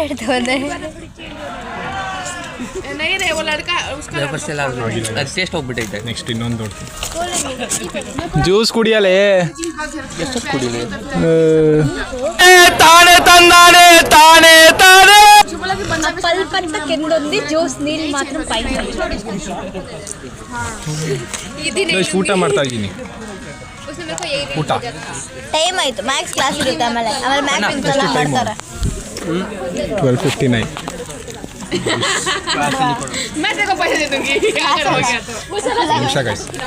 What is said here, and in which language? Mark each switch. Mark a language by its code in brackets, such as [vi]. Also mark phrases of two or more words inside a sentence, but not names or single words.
[kn] ಟೇಸ್ಟ್ ಹೋಗ್ಬಿಟ್ಟೈತೆ. ನೆಕ್ಸ್ಟ್ ಇನ್ನೊಂದು ಜ್ಯೂಸ್ ಕುಡಿಯಲೇ ತಾನೇ ತಂದಾನೆ ತಾನೇ ತಾನೇ [te] పల్పంత కింద ఉంది జ్యూస్ నీళ్ళు మాత్రం పైన [kn] ಊಟ ಮಾಡ್ತಾ ಇದ್ದೀನಿ. ಊಟ ಟೈಮ್ ಆಯ್ತು ಮ್ಯಾಕ್ಸ್ ಕ್ಲಾಸ್ ಇರುತ್ತೆ ಆಮೇಲೆ ಮ್ಯಾಕ್ಸ್ ಎಲ್ಲ ಮಾಡ್ತಾರೆ 12:59 ನಿಮಿಷ ಗೈಸ್.